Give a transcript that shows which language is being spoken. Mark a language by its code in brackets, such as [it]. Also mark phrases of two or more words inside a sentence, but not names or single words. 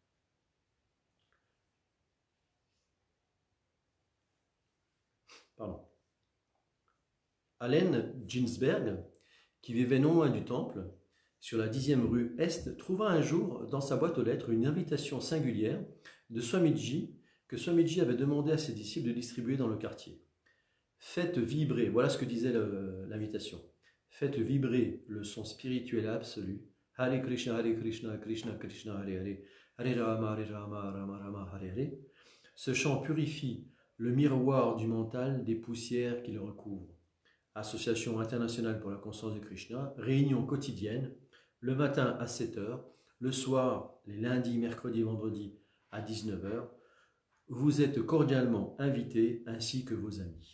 [fr] Allen Ginsberg, qui vivait non loin du temple, sur la 10e rue Est, trouva un jour dans sa boîte aux lettres une invitation singulière de Swamiji que Swamiji avait demandé à ses disciples de distribuer dans le quartier. Faites vibrer, voilà ce que disait l'invitation. Faites vibrer le son spirituel absolu. [sa] Hare Krishna, Krishna Krishna, Hare Hare, Hare Rama, Rama Rama, Hare Hare. [fr] Ce chant purifie le miroir du mental des poussières qui le recouvrent. Association internationale pour la conscience de Krishna, réunion quotidienne, le matin à 7 h, le soir, les lundis, mercredis, vendredis à 19 h. Vous êtes cordialement invités ainsi que vos amis.